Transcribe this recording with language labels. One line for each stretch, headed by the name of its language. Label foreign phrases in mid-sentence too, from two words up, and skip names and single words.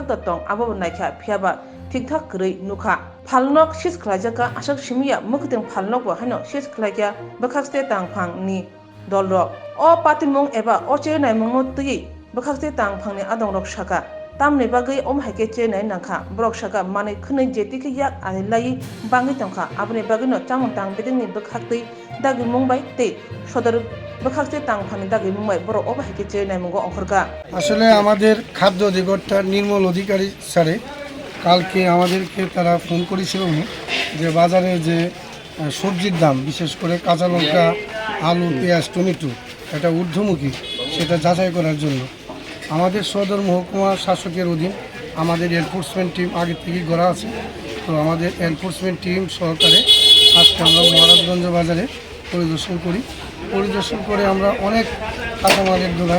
Kok Borok: da tong abo naikha phiaba thik thak krei nukha phalnok sis khlajaka asuk simia mukting phalnok ba hane sis khlakya bakhaste tangphang ni dolrok o patimong eba o chenai mongo tui bakhaste tangphangni adongrok saka tamni bagai om haike chenai nangkha brok saka mane khunai jetike yak ani lai bangi tangkha abni bagino chamung tang bedingni bakhakti dagi mumbai te sodor bakhaste tangphangni dagi mumbai boro om haike chenai mongo অংখরকা
Bangla: আসলে আমাদের খাদ্য অধিকর্তা নির্মল অধিকারী স্যারে কালকে আমাদেরকে তারা ফোন করেছিল যে বাজারে যে সবজির দাম বিশেষ করে কাঁচা লঙ্কা আলু পেঁয়াজ টমেটো এটা ঊর্ধ্বমুখী সেটা যাচাই করার জন্য আমাদের সদর মহকুমা শাসকের অধীন আমাদের
English: enforcement team
Bangla: আগে থেকেই গড়া আছে তো আমাদের
English: enforcement team
Bangla: সহকারে আজকে আমরা মহারাজগঞ্জ বাজারে পরিদর্শন করে আমরা অনেক কাঁচামালের দোকান